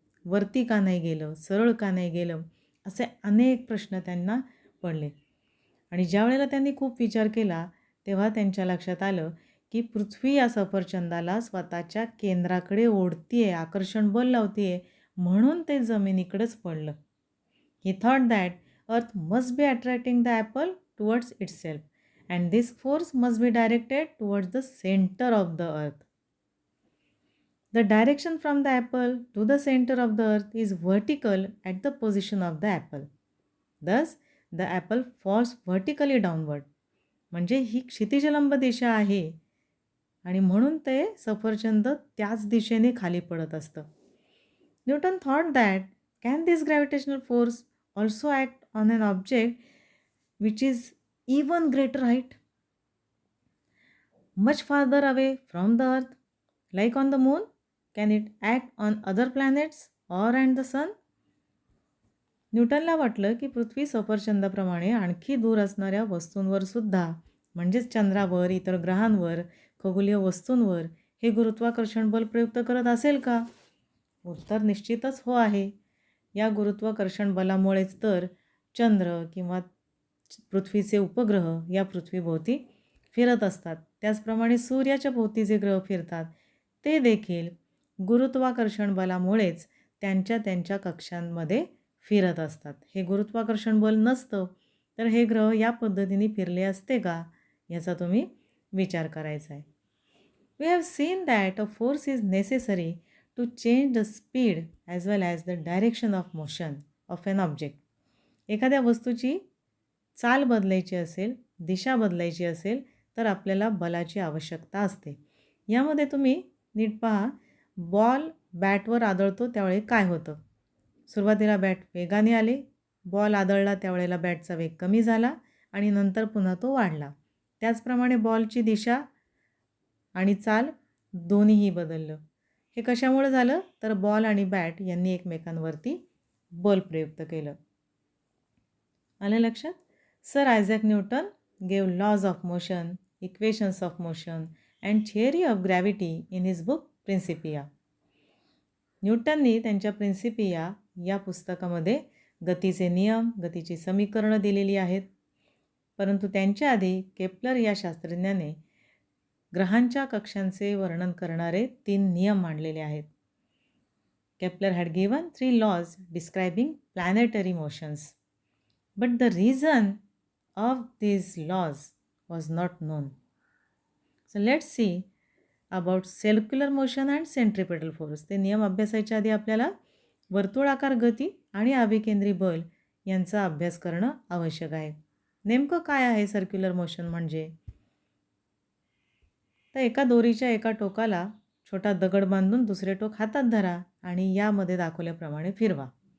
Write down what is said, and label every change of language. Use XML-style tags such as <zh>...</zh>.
<mr>वरती का नाही गेलं? सरळ का नाही गेलं? असे अनेक प्रश्न त्यांना पडले. आणि ज्यावेळेला त्यांनी खूप विचार केला तेव्हा त्यांच्या लक्षात आलं की पृथ्वी या सफरचंदाला स्वतःच्या केंद्राकडे ओढतीये, आकर्षण बल लावतीये, म्हणून ते जमिनीकडेच पडलं.</mr> <en>He thought that earth must be attracting the apple towards itself and this force must be directed towards the center of the earth. The direction from the apple to the center of the earth is vertical at the position of the apple. Thus, the apple falls vertically downward.</en> <mr>म्हणजे ही क्षितिजलंब दिशा आहे आणि म्हणून ते सफरचंद त्याच दिशेने खाली पडत असतं.</mr> <en>Newton thought that can this gravitational force also act on an object which is even greater height, much farther away from the earth, like on the moon? Can it act on other planets or and the sun?</en> <mr>न्यूटनला वाटलं की पृथ्वी सफरचंदाप्रमाणे आणखी दूर असणाऱ्या वस्तूंवर सुद्धा म्हणजेच चंद्रावर, इतर ग्रहांवर, खगोलीय वस्तूंवर हे गुरुत्वाकर्षण बल प्रयुक्त करत असेल का? उत्तर निश्चितच हो आहे. या गुरुत्वाकर्षण बलामुळेच तर चंद्र किंवा पृथ्वीचे उपग्रह या पृथ्वीभोवती फिरत असतात. त्याचप्रमाणे सूर्याच्या भोवती जे ग्रह फिरतात ते देखील गुरुत्वाकर्षण बलामुळेच त्यांच्या त्यांच्या कक्षांमध्ये फिरत असतात. हे गुरुत्वाकर्षण बल नसतं तर हे ग्रह या पद्धतीने फिरले असते का याचा तुम्ही विचार करायचा आहे.</mr> <en>We have seen that a force is necessary to change the speed as well as the direction of motion of an object.</en> <mr>एखाद्या वस्तूची चाल बदलायची असेल, दिशा बदलायची असेल तर आपल्याला बलाची आवश्यकता असते. यामध्ये तुम्ही नीट पहा, बॉल बॅटवर आदळतो त्यावेळी काय होतं? सुरुवातीला बॅट वेगाने आले, बॉल आदळला त्यावेळेला बॅटचा वेग कमी झाला आणि नंतर पुन्हा तो वाढला. त्याचप्रमाणे बॉलची दिशा आणि चाल दोन्हीही बदललं. हे कशामुळे झालं? तर बॉल आणि बॅट यांनी एकमेकांवरती बल प्रयुक्त केलं. आलं लक्षात?</mr> <en>Sir Isaac Newton gave laws of motion, equations of motion and theory of gravity in his book Principia.</en> <mr>न्यूटननी त्यांच्या प्रिन्सिपिया या पुस्तकामध्ये गतीचे नियम, गतीची समीकरणं दिलेली आहेत. परंतु त्यांच्या आधी केप्लर या शास्त्रज्ञाने ग्रहांच्या कक्षांचे वर्णन करणारे 3 नियम मांडलेले आहेत.</mr> <en>Kepler had given 3 laws describing planetary motions. But the reason of these laws was not known. So let's see about circular motion and centripetal force.</en> <mr>ते नियम अभ्यासायच्या आधी आपल्याला वर्तुळाकार गती आणि अभिकेंद्री बल यांचा अभ्यास करणं आवश्यक आहे. नेमकं काय आहे सर्क्युलर मोशन म्हणजे? तर एका दोरीच्या एका टोकाला छोटा दगड बांधून दुसरे टोक हातात धरा आणि यामध्ये दाखवल्याप्रमाणे फिरवा.</mr>